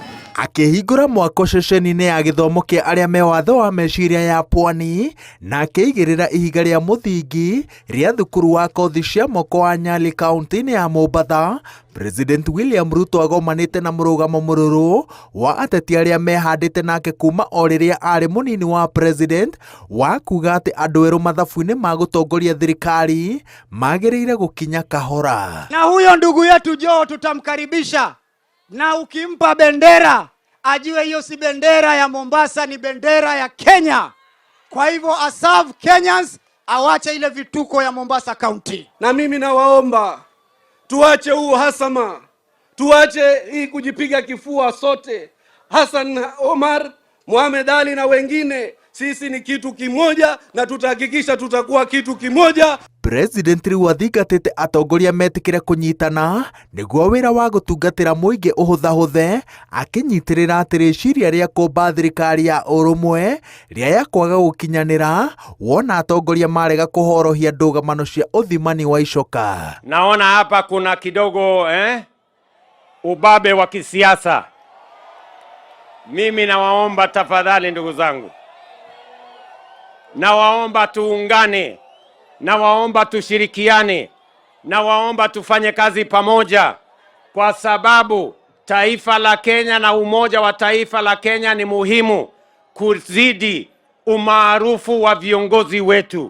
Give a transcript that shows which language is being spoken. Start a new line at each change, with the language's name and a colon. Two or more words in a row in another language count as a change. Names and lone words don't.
Kikuyu: Akihingura mwako ceceni-inĩ ya gĩthomo kĩa arĩa me watho wa meciria ya Pwani na akĩigĩrĩra ihiga rĩa mũthingi rĩa thukuru wa kothi cia moko wa Nyali kaunti-inĩ ya Mombatha, President William Ruto agomanĩte na mũrũgamo mũrũrũ wa ateti arĩa mehandĩte nake kuma o rĩrĩa arĩ mũnini wa president wa kuga atĩ andũ erũ mathabu-inĩ ma gũtongoria thirikari magĩrĩire gũkinya kahora.
Swahili: Na huyo ndugu yetu Joe tutamkaribisha, na ukimpa bendera ajue hiyo si bendera ya Mombasa, ni bendera ya Kenya. Kwa hivyo aserve Kenyans, awache ile vituko ya Mombasa County. Na mimi nawaomba tuache huu hasama, tuache hii kujipiga kifua sote. Hassan Omar, Mohamed Ali na wengine, sisi ni kitu kimoja na tutahakikisha tutakuwa kitu kimoja.
Kikuyu: President riu athingatĩte atongoria metikire kunyitana nĩguo wĩra wa gũtungatĩra mũingĩ ũhũthahũthe, akĩnyitĩrĩra atĩ rĩciria rĩa kũmba thirikari ya ũrũmwe rĩa kwaga gũkinyanĩra wona atongoria marega kũhorohia ndũgamano cia ũthimani wa icoka.
Swahili: Naona hapa kuna kidogo ubabe wa kisiasa. Mimi nawaomba tafadhali ndugu zangu, nawaomba tuungane, nawaomba tushirikiane, nawaomba tufanye kazi pamoja, kwa sababu taifa la Kenya na umoja wa taifa la Kenya ni muhimu kuzidi umaarufu wa viongozi wetu.